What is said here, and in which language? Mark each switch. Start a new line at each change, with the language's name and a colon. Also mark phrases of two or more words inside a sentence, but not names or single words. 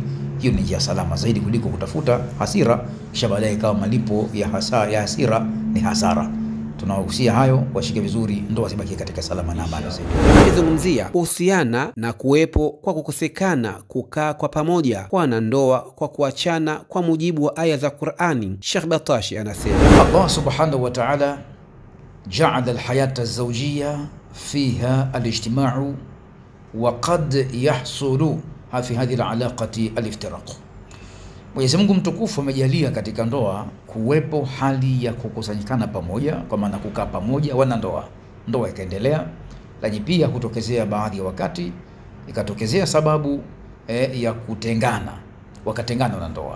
Swahili: Hiyo ni njia salama zaidi kuliko kutafuta hasira kisha baadaye ikawa malipo ya hasira ni hasara. Tunawahusia hayo washike vizuri, ndoa zibaki katika salama na amani zaidi. Akizungumzia kuhusiana na kuwepo kwa kukosekana kukaa kwa pamoja kwa wanandoa kwa kuachana kwa mujibu wa aya za Qur'ani, Sheikh Batashi anasema,
Arabic: الله سبحانه وتعالى جعل الحياة الزوجية فيها الاجتماع وقد يحصل في هذه العلاقة الافتراق.
Swahili: Mwenyezi Mungu mtukufu amejalia katika ndoa kuwepo hali ya kukusanyikana pamoja, kwa maana kukaa pamoja wanandoa, ndoa ikaendelea. Lakini pia kutokezea baadhi ya wakati ikatokezea sababu ya kutengana, wakatengana wanandoa.